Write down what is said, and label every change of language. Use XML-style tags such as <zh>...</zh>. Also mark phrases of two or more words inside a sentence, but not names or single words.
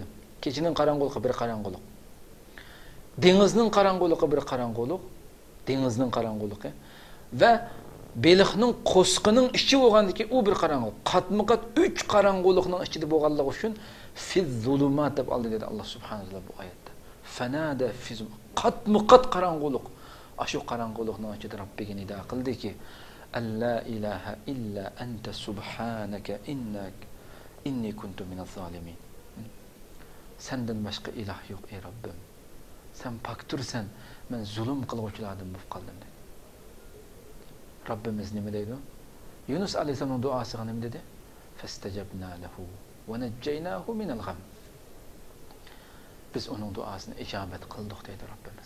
<uz>Kechining qorong'uligi bir qorong'ulik. Dengizning qorong'uligi bir qorong'ulik, dengizning qorong'uligi va beliqning qo'sqining ichi bo'lgandiki u bir qorong'ulik. Qatma-qat 3 qorong'ulikning ichida bo'lganligi uchun</uz> <ar>في ظلمات</ar> <uz>deb oldi dedi Alloh</uz> <ar>سبحانه وتعالى</ar> <uz>bu oyatda.</uz> <ar>فنادى في</ar> <uz>qatma-qat qorong'ulik. Ashu qorong'ulikning ichida Robbiga nido qildiki,</uz> <ar>لا إله إلا أنت سبحانك إني كنت من الظالمين.</ar> <uz>Sendan boshqa iloh yo'q ey Robbim. Sen paktursan, men zulm qiluvchilardan bo'lib qoldim dedi. Rabbimiz nima deydi? Yunus alayhisolamning duosiga nima dedi?</uz> <ar>فاستجبنا له ونجيناه من الغم.</ar> <uz>Biz uning duosini ijobat qildik dedi Rabbimiz.</uz>